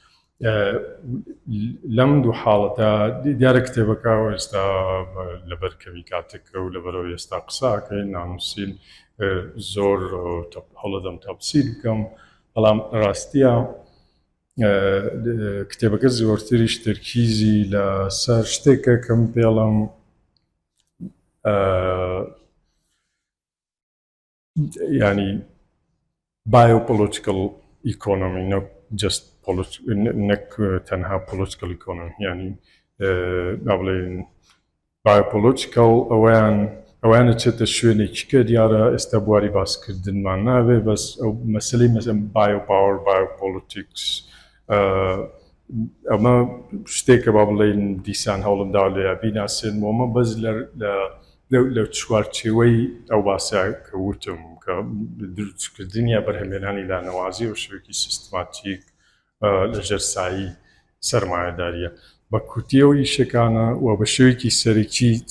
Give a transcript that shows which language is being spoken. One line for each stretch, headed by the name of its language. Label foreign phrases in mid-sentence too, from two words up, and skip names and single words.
Central Kurdish: لەم دوو حاڵەتە دیارە کتێبەکە ئێستا لەبەر کەمی کاتێکە و لەبەرەوە ئێستا قساکەین نانووسین زۆر هەڵەدەم تەفسیر بکەم بەڵام ڕاستیە کتێبەکە زۆرتریش تەرکیزی لە سەر شتێکە کەم پێڵم ینی
English: biopolitical economy not just
Central Kurdish: نەک تەنها
English: political economy
Central Kurdish: ینی نابڵێن biopolitical ئەویانە چێتە شوێنێکی کە دیارە ئێستا بواری باسکردنمان نابێ بەس ئەو مەسلەی مەسەن
English: biopower biopolitics
Central Kurdish: ئەمە شتێکە با بڵێن دیسان هەوڵمدا لێ بیناسێنمەوە بەس لە چوارچێوەی ئەو باسە کە وتم کە دروستکردنیە بەرهەمێنانی لانەوازی و شوێکی سیستماتیک لە ژەرسایی سەرمایەداریە بە کورتیەوە ئیشەکانە و بە شێوەیەکی سەرەکی